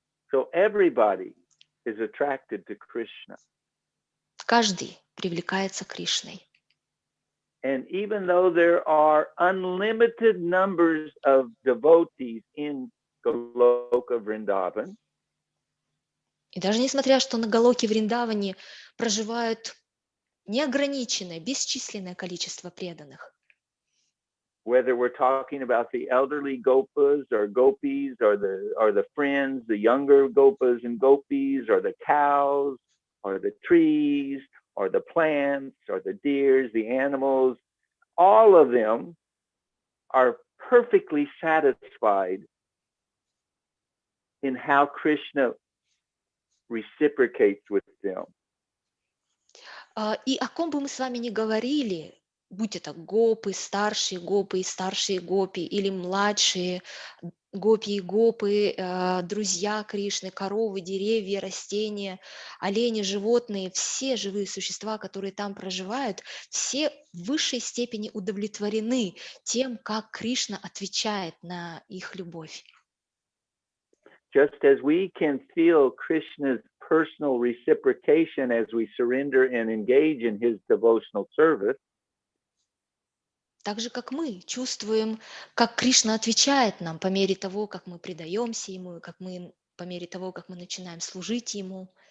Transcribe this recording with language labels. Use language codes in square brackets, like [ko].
[en] So everybody is attracted to Krishna. [ru] Каждый привлекается Кришной. [en] And even though there are unlimited numbers of devotees in Goloka Vrindavan, [ru] И даже несмотря, что на Галоке Вриндаване проживают неограниченное, бесчисленное количество преданных. [en] Whether we're talking about the elderly gopas or gopis or the friends, the younger gopas and gopis, or the cows or the trees or the plants or the deers, the animals, all of them are perfectly satisfied in how Krishna reciprocates with them. [ru] И о ком бы мы с вами ни говорили, будь это гопы, старшие гопы и старшие гопи, или младшие гопи и гопы, друзья Кришны, коровы, деревья, растения, олени, животные, все живые существа, которые там проживают, все в высшей степени удовлетворены тем, как Кришна отвечает на их любовь. [en] Just as we can feel Krishna's personal reciprocation as we surrender and engage in his devotional service, [ru] Так же, как мы чувствуем, как Кришна отвечает нам по мере того, как мы предаемся Ему, по мере того, как мы начинаем служить Ему.